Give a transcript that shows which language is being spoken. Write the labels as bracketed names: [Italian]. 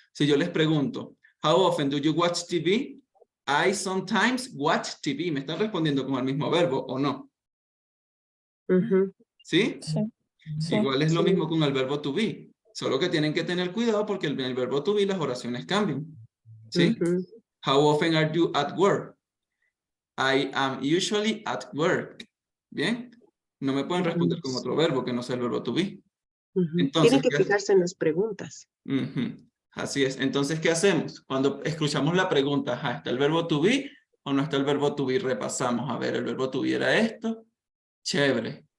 [Spanish] Si yo les pregunto, [English] how often do you watch TV? I sometimes watch TV. [Spanish] ¿Me están respondiendo con el mismo verbo o no? ¿Sí? Sí. Igual es lo mismo con el verbo to be. Solo que tienen que tener cuidado porque en el verbo to be las oraciones cambian. ¿Sí? [English] How often are you at work? I am usually at work. [Spanish] ¿Bien? No me pueden responder con otro verbo que no sea el verbo to be. Entonces, Tienen que fijarse en las preguntas. Así es. Entonces, ¿qué hacemos? Cuando escuchamos la pregunta, ajá, ¿está el verbo to be o no está el verbo to be? Repasamos. A ver, el verbo to be era esto. Chévere.